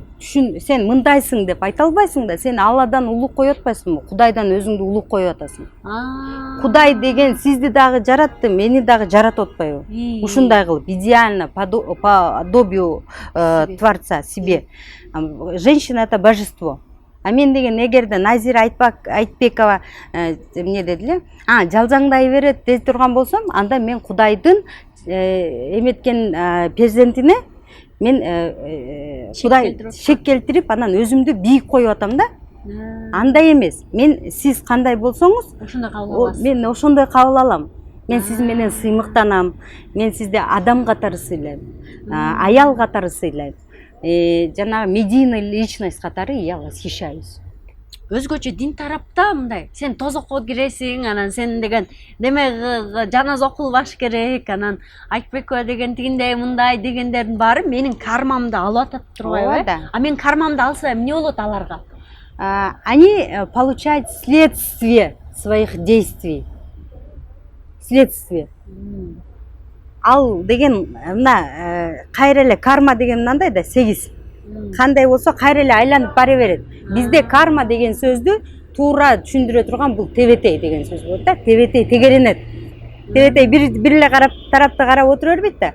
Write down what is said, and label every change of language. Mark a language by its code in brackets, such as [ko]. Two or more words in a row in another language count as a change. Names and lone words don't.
[ky] Түшүн, сен мындайсың деп айта албайсың да, сен Алладан улук кое атпайсыңбы? Кудайдан өзүңдү улук кое атасың. Кудай деген сизди дагы жаратты, мени дагы жаратып атпайбы? Ушундай кылып [ru] идеально по подобию Творца себе. Женщина это божество. [ky] А мен деген эгерде Назира Айтбекова эмне деди эле? Жалжаңдай берет деп турган болсом, анда мен Кудайдын эметкен перзентине мен Кудай шек келтирип, анан өзүмдү бийик коюп атам да. Андай эмес. Мен сиз кандай болсоңуз, ошондой кабыл аласыз. мен ошондой кабыл алам. Мен сиз менен сыймыктанам. Мен сизди адам катары сыйлайм. Аял катары сыйлайм. Жанагы [ru] медийный личность [ky] катары [ru] я восхищаюсь. [ky] Өзгөчө дин тарапта мындай, сен тозокко киресиң, анан сен деген демек жаназа окулбаш керек, анан Айтбекова деген тигиндей мындай дегендердин баары менин кармамды алып атат турбайбы? А мен кармамды алса эмне болот аларга? [ru] Они получают следствие своих действий. Следствие. [ky] Ал деген мына кайра эле карма деген мындай да 8. Кандай болсо кайра эле айланып бара берет. Бизде карма деген сөздү туура түшүндүрө турган бул тебетей деген сөз болот да. Тебетей тегеренет. Тебетей бир эле тарапты карап отура бербейт да.